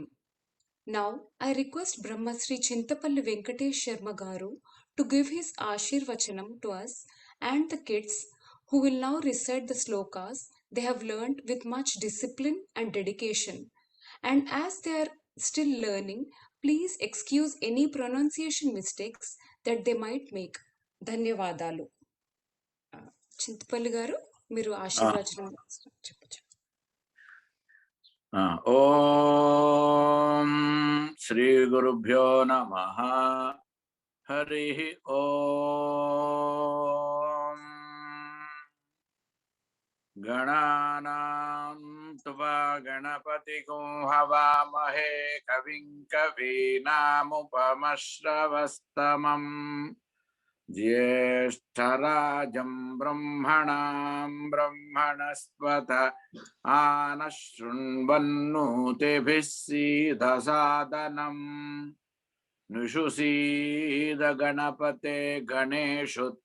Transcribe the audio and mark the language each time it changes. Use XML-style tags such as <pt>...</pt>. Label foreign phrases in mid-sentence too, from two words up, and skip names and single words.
<en>Now, I request Brahmasri Chintapalli Venkatesh Sharma Garu to give his Ashirvachanam to us and the kids who will now recite the slokas they have learned with much discipline and dedication. And as they are still learning, please excuse any pronunciation mistakes that they might make.</en> <te>ధన్యవాదాలు. చింతపల్లి గారు మీరు ఆశీర్వచనం చెప్పచ్చు.</te> <sa>ఓం శ్రీ గురుభ్యో నమః. హరిః ఓం. గణానాం త్వా గణపతిగం హవామహే కవిం కవీనాముపమశ్రవస్తమం ज्येष्ठराजं ब्रह्मणां ब्रह्मणस्पत आनशृण्वन्नोतिभिः सीदसादनम् निषुसीद गणपते गणेषु</sa>